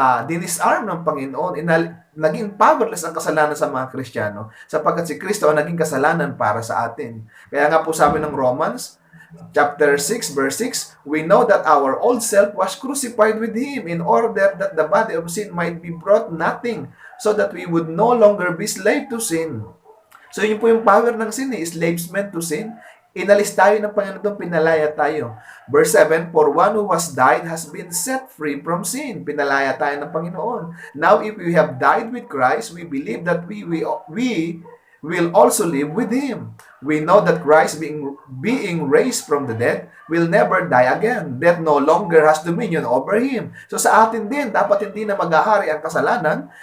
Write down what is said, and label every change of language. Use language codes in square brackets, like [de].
[tl] Dinisarm ng Panginoon, naging powerless ang kasalanan sa mga Kristiyano sapagkat si Kristo ang naging kasalanan para sa atin. Kaya nga po sabi ng Romans [en] Chapter 6, verse 6, we know that our old self was crucified with Him in order that the body of sin might be brought nothing, so that we would no longer be slave to sin. [tl] So yun po yung power ng sin, [en] enslavement to sin. [tl] Inalis tayo ng Panginoon, pinalaya tayo. [en] Verse 7, for one who has died has been set free from sin. [tl] Pinalaya tayo ng Panginoon. [en] Now, if we have died with Christ, we believe that we will also live with Him. We know that Christ being raised from the dead will never die again. Death no longer has dominion over Him. [tl] So sa atin din, dapat hindi na maghahari ang kasalanan.